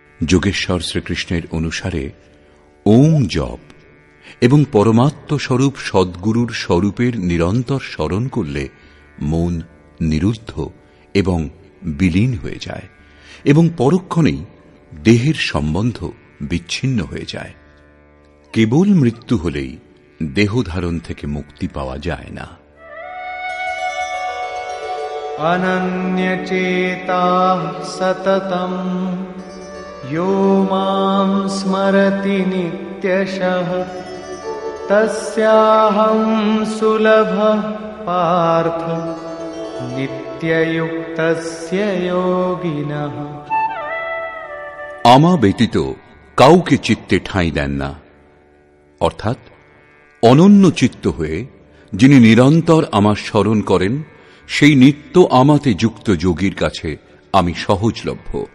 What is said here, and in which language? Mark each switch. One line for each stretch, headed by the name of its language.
Bangla: যোগেশ্বর শ্রীকৃষ্ণের অনুসারে ওং জপ এবং পরমাত্ম স্বরূপ সদ্গুরুর স্বরূপের নিরন্তর স্মরণ করলে মন নিরুদ্ধ এবং বিলীন হয়ে যায় এবং পরক্ষণেই দেহের সম্বন্ধ বিচ্ছিন্ন হয়ে যায়। কেবল মৃত্যু হলেই দেহধারণ থেকে মুক্তি পাওয়া যায় না।
Sanskrit: অনন্যচেতাঃ সততম यो मां स्मरति नित्यशः तस्याहं सुलभः पार्थ नित्ययुक्तस्य योगिनः।
Bangla: আমা ব্যতীত কাউকে চিত্তে ঠাঁই দেন না, অর্থাৎ অনন্য চিত্ত হয়ে যিনি নিরন্তর আমার স্মরণ করেন, সেই নিত্য আমাতে যুক্ত যোগীর কাছে আমি সহজলভ্য।